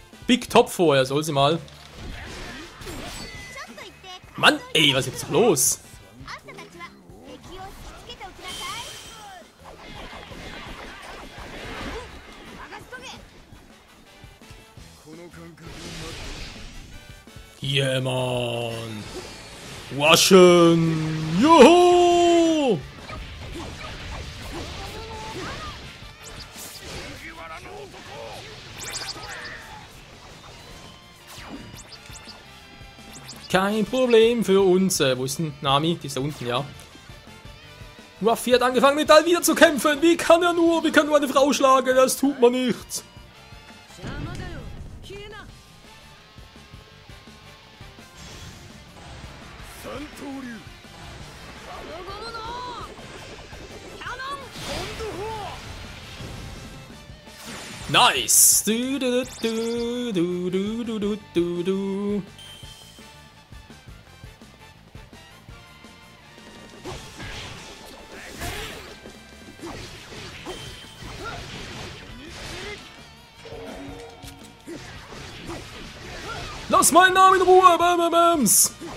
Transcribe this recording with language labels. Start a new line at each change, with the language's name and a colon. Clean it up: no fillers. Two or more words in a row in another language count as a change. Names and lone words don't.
German: Big Top vor, er soll sie mal.
Japanese: ちょっと言って
German: Mann, ey, was ist jetzt los?
Japanese: あんたたちは敵を引きつけておきなさい。任せとけ。この感覚を
German: Yeah, man. Waschen. Joho. Kein Problem für uns. Wo ist denn Nami? Die ist da unten, ja. Ruffy hat angefangen, mit Alvida zu kämpfen. Wie kann er nur? Wie kann nur eine Frau schlagen? Das tut man nicht.
Japanese: 邪魔だよ消えな。三刀流
German: Nice. Du, du, du, du, du, du, du, du, du. Lass meinen Namen in Ruhe, Bams.